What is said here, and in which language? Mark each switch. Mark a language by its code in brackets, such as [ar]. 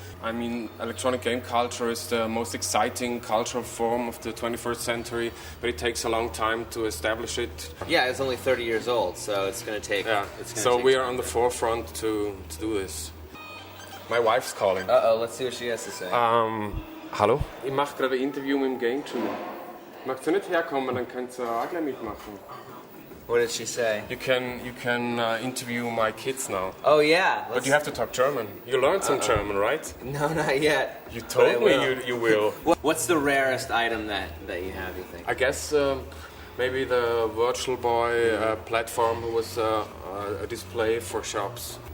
[en] I mean, electronic game culture is the most exciting cultural form of the 21st century, but it takes a long time to establish it. Yeah, it's only 30 years old, so it's going to take... Yeah, so we are on the forefront to do this. My wife's calling. Uh-oh, let's see what she has to say. [de] Hallo? Ich mache gerade ein Interview mit dem GameJew. Magst du nicht herkommen, dann kannst du auch gleich mitmachen. [en] What did she say? You can interview my kids now. Oh, yeah. But you have to talk German. You learned some German, right? No, not yet. You told me you will. What's the rarest item that you have, you think? I guess maybe the Virtual Boy platform was a display for shops.